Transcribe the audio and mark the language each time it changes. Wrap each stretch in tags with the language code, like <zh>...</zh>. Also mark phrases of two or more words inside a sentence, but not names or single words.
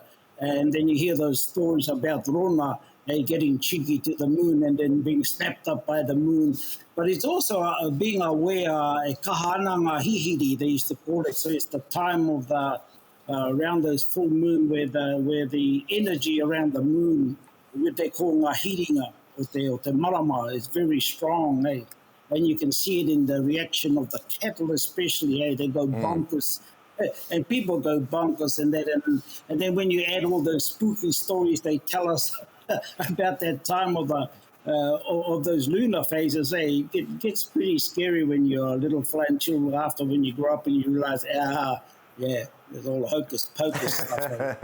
<en>And then you hear those stories about Rona getting cheeky to the moon and then being snapped up by the moon. But it's also being aware,</en> <mi>kahananga hihiri,</mi> <en>they used to call it. So it's the time of the around those full moon where the energy around the moon, what they call</en> <mi>ngā hiringa, o te marama,</mi> <en>is very strong, and you can see it in the reaction of the cattle especially, they go bonkers. And people go bonkers, and then when you add all those spooky stories they tell us about that time of those lunar phases, it gets pretty scary when you're a little fly and chill after when you grow up and you realise, there's all hocus pocus stuff.</en>